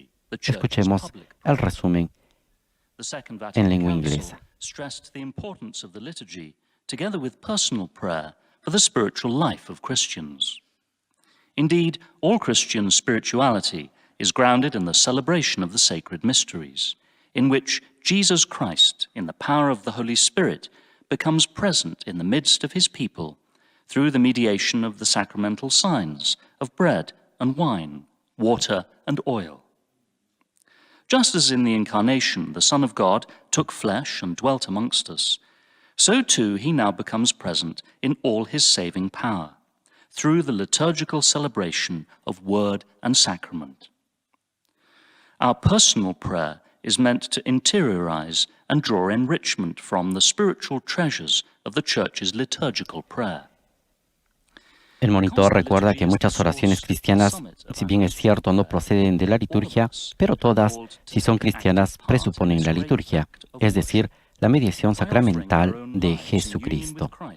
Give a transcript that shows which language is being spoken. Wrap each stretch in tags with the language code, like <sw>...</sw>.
<es>Escuchemos el resumen en lengua inglesa.</es> <en>Stressed the importance of the liturgy, together with personal prayer, for the spiritual life of Christians. Indeed, all Christian spirituality is grounded in the celebration of the sacred mysteries, in which Jesus Christ, in the power of the Holy Spirit, becomes present in the midst of his people through the mediation of the sacramental signs of bread and wine, water and oil. Just as in the Incarnation the Son of God took flesh and dwelt amongst us, so too he now becomes present in all his saving power, through the liturgical celebration of word and sacrament. Our personal prayer is meant to interiorize and draw enrichment from the spiritual treasures of the Church's liturgical prayer.</en> <es>El monitor recuerda que muchas oraciones cristianas, si bien es cierto, no proceden de la liturgia, pero todas, si son cristianas, presuponen la liturgia, es decir, la mediación sacramental de Jesucristo.</es>